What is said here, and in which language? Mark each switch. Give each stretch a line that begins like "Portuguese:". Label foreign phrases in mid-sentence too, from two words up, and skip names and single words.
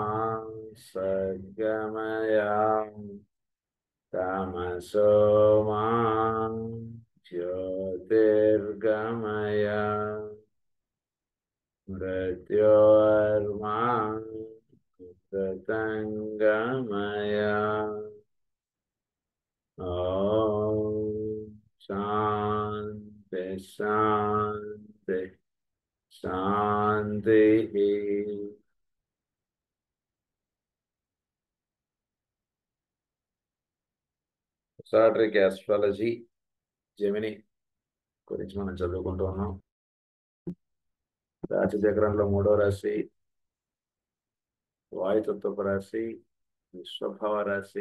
Sanskrit: सद्गमय तमसो मा ज्योतिर्गमय मृत्योर्मा मृतङ्गमय ॐ शान्ति शान्ति शान्तिः
Telugu: సాట్రిక్ ఆస్ట్రాలజీ జెమిని గురించి మనం చదువుకుంటూ ఉన్నాం. రాశి చక్రంలో 3వ రాశి వాయుతత్వపు రాశి, విశ్వభావ రాశి.